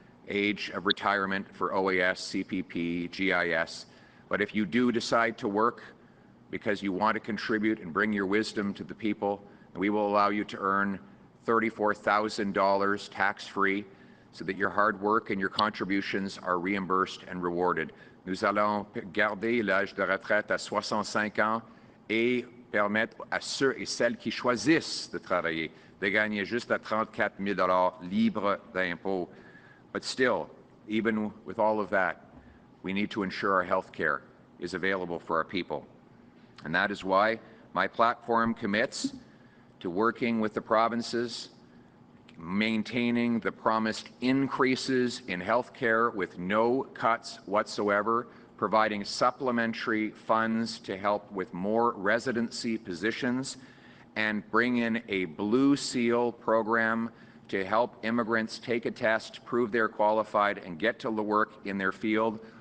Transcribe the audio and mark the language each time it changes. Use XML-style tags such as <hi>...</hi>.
<en>age of retirement for OAS, CPP, GIS. But if you do decide to work because you want to contribute and bring your wisdom to the people, we will allow you to earn $34,000 tax-free so that your hard work and your contributions are reimbursed and rewarded.</en> <fr>Nous allons garder l'âge de retraite à 65 ans et permettre à ceux et celles qui choisissent de travailler de gagner juste à 34 000 libres d'impôts.</fr> <en>But still, even with all of that, we need to ensure our health care is available for our people. And that is why my platform commits to working with the provinces, maintaining the promised increases in health care with no cuts whatsoever, providing supplementary funds to help with more residency positions, and bring in a Blue Seal program to help immigrants take a test, prove they're qualified, and get to work in their field.</en>